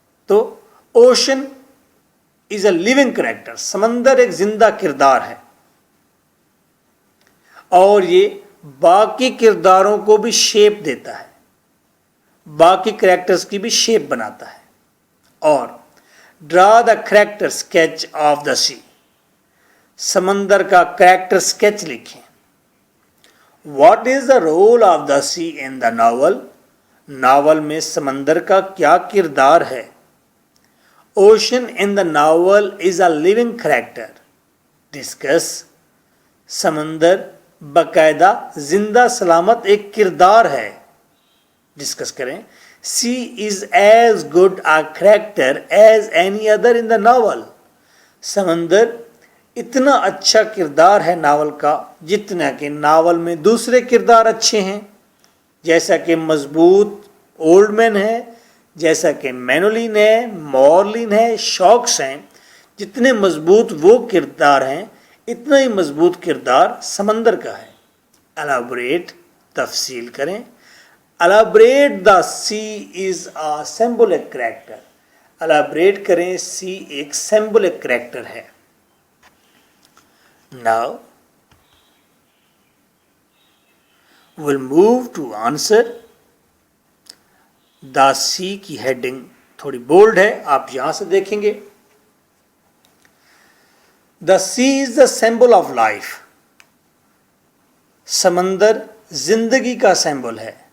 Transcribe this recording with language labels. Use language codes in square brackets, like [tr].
[ur] تو [en] ocean is a living character, [ur] سمندر ایک زندہ کردار ہے، اور یہ باقی کرداروں کو بھی شیپ دیتا ہے، باقی کریکٹرز کی بھی شیپ بناتا ہے. [en] اور draw the character sketch of the sea, [ur] سمندر کا کریکٹر اسکیچ لکھیں. [en] what is the role of the sea in the novel, [ur] novel میں سمندر کا کیا کردار ہے. [en] Ocean in the novel is a living character. [ur] Discuss, سمندر باقاعدہ زندہ سلامت ایک کردار ہے، ڈسکس کریں. [en] sea is as good a character as any other in the novel, [ur] سمندر اتنا اچھا کردار ہے ناول کا جتنا کہ ناول میں دوسرے کردار اچھے ہیں، جیسا کہ مضبوط اولڈ مین ہے، جیسا کہ مینولین ہے، مورلین ہے، شارکس ہیں. جتنے مضبوط وہ کردار ہیں اتنا ہی مضبوط کردار سمندر کا ہے. الیبوریٹ تفصیل کریں. [en] Elaborate the sea is a symbolic character. [ur] Elaborate کریں سی ایک سمبولک کریکٹر ہے. [en] Now we'll move to answer. [ur] دا سی کی ہیڈنگ تھوڑی بولڈ ہے, آپ یہاں سے دیکھیں گے. [en] The sea is the symbol of life. [ur] سمندر زندگی کا سمبل ہے.